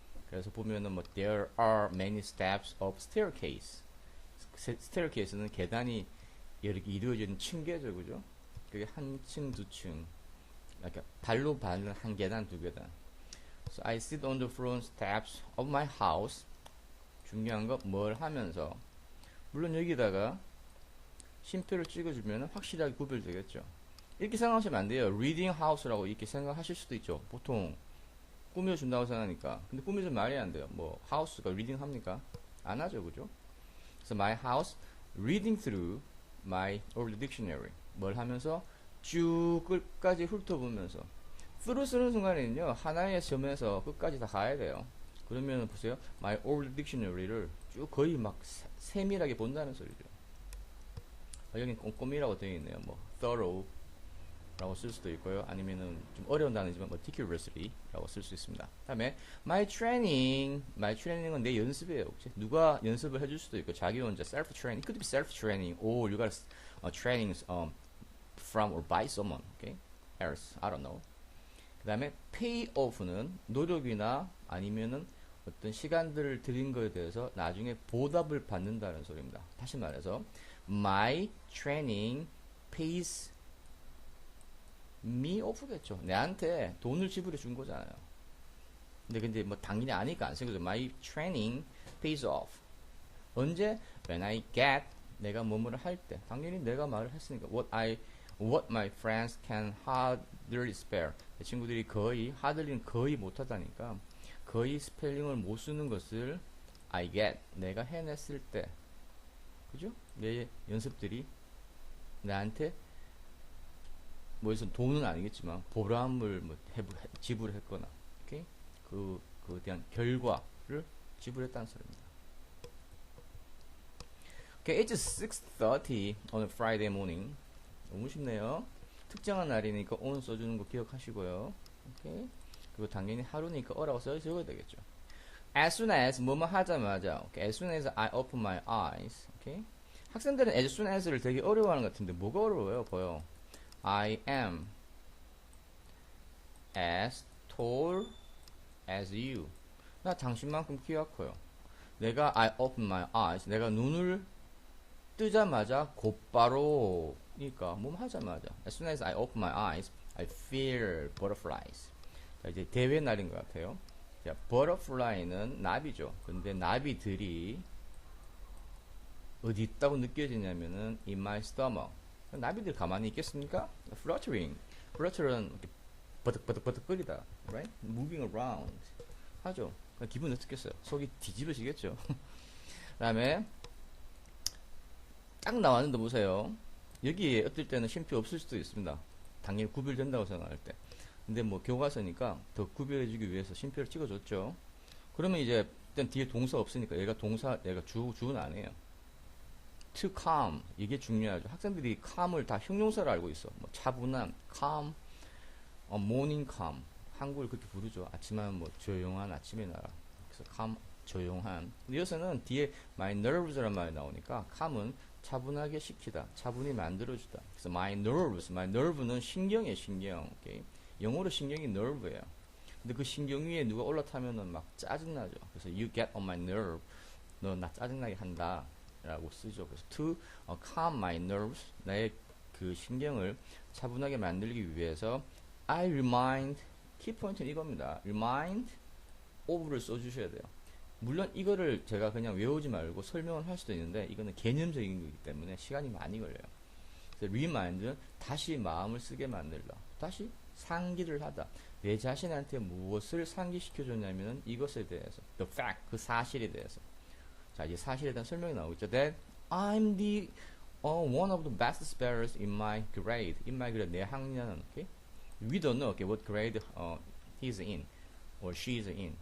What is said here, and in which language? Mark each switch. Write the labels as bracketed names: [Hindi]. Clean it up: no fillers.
[Korean] 그래서 보면은 뭐 [English] there are many steps of staircase. [Korean] staircase는 계단이 이렇게 이루어지는 층계죠, 그죠? 그게 한 층, 두 층. 그러니까 발로 밟는 한 계단, 두 계단. [English] So I sit on the front steps of my house. [Korean] 중요한 거 뭘 하면서 물론 여기다가 쉼표를 찍어주면 확실하게 구별되겠죠. 이렇게 생각하시면 안 돼요. reading house라고 이렇게 생각하실 수도 있죠. 보통 꾸며준다고 생각하니까. 근데 꾸며주면 말이 안 돼요. 뭐 house가 reading 합니까? 안 하죠, 그죠? [English] 그래서 my house reading through my old dictionary. [Korean] 뭘 하면서 쭉 끝까지 훑어보면서 through 쓰는 순간에는요 하나의 점에서 끝까지 다 가야 돼요. 그러면 보세요. My old dictionary를 쭉 거의 막 세밀하게 본다는 소리죠. 여기 꼼꼼히라고 되어 있네요. 뭐 thorough 라고 쓸 수도 있고요. 아니면은 좀 어려운 단어지만 meticulously 라고 쓸 수 있습니다. 다음에 my training은 내 연습이에요. 혹시 누가 연습을 해줄 수도 있고 자기 혼자 [English] self training, it could be self training or you got training from or by someone, okay? else, I don't know. [Korean] 그 다음에 pay off는 노력이나 아니면은 어떤 시간들을 들인 거에 대해서 나중에 보답을 받는다는 소리입니다. 다시 말해서 [English] my training pays me off [Korean] 겠죠. 내한테 돈을 지불해 준 거잖아요. 근데 뭐 당연히 아니까 안 쓰거든. [English] My training pays off. [Korean] 언제? [English] When I get [Korean] 내가 뭐뭐를 할 때. 당연히 내가 말을 했으니까 [English] what my friends can hardly spell. [Korean] 내 친구들이 거의 hardly는 거의 못하다니까 거의 스펠링을 못 쓰는 것을 I get 내가 해냈을 때, 그죠? 내 연습들이 나한테 뭐에서 돈은 아니겠지만 보람을 뭐 지불했거나, 오케이? 그에 대한 결과를 지불했다는 소리입니다. [English] Okay, it's 6:30 on a Friday morning. [Korean] 너무 쉽네요. 특정한 날이니까 on 써주는 거 기억하시고요. 오케이? 그리고 당연히 하루니까 어라고 써줘야 되겠죠. [English] As soon as [Korean] 뭐뭐 하자마자, [English] okay? As soon as I open my eyes, okay? [Korean] 학생들은 as soon as를 되게 어려워하는 것 같은데 뭐가 어려워요? [English] 보여. I am as tall as you. [Korean] 나 당신만큼 키가 커요. [English] 내가 I open my eyes. [Korean] 내가 눈을 뜨자마자 곧바로 그러니까 몸 하자마자 [English] as soon as I open my eyes, I feel butterflies. [Korean] 자, 이제 대회 날인 것 같아요. 자, butterfly는 나비죠. 근데 나비들이 어디 있다고 느껴지냐면은 in my stomach. 나비들 가만히 있겠습니까? Fluttering. Flutter는 이렇게 버덕버덕거리다, right? [English] Moving around 하죠. [Korean] 기분 어떻겠어요? 속이 뒤집어지겠죠. 그다음에 딱 나왔는데 보세요. 여기에 어떨 때는 쉼표 없을 수도 있습니다. 당연히 구별된다고 생각할 때. 근데 뭐 교과서니까 더 구별해주기 위해서 쉼표를 찍어줬죠. 그러면 이제 일단 뒤에 동사 없으니까 얘가 주는 아니에요. To calm 이게 중요하죠. 학생들이 calm을 다 형용사로 알고 있어. 뭐 차분한 calm, morning calm 한국을 그렇게 부르죠. 아침하면 뭐 조용한 아침의 나라. 그래서 calm 조용한. 근데 여기서는 뒤에 my nerves라는 말이 나오니까 calm은 차분하게 시키다, 차분히 만들어주다. 그래서 my nerve는 신경이에요, 신경. 오케이? 영어로 신경이 nerve예요. 근데 그 신경 위에 누가 올라타면은 막 짜증나죠. [English] 그래서 you get on my nerve. [Korean] 너 나 짜증나게 한다. 라고 쓰죠. [English] 그래서 to calm my nerves. [Korean] 나의 그 신경을 차분하게 만들기 위해서 I remind, 키포인트는 이겁니다. remind of를 써주셔야 돼요. 물론 이거를 제가 그냥 외우지 말고 설명을 할 수도 있는데 이거는 개념적인 거기 때문에 시간이 많이 걸려요. 그래서 remind는 다시 마음을 쓰게 만들다. 다시 상기를 하다. 내 자신한테 무엇을 상기시켜줬냐면 이것에 대해서 the fact, 그 사실에 대해서. 자, 이제 사실에 대한 설명이 나오겠죠. [English] That I'm the one of the best spellers in my grade. In my grade, [Korean] 내 학년은, [English] okay? We don't know, okay, what grade he's in or she's in.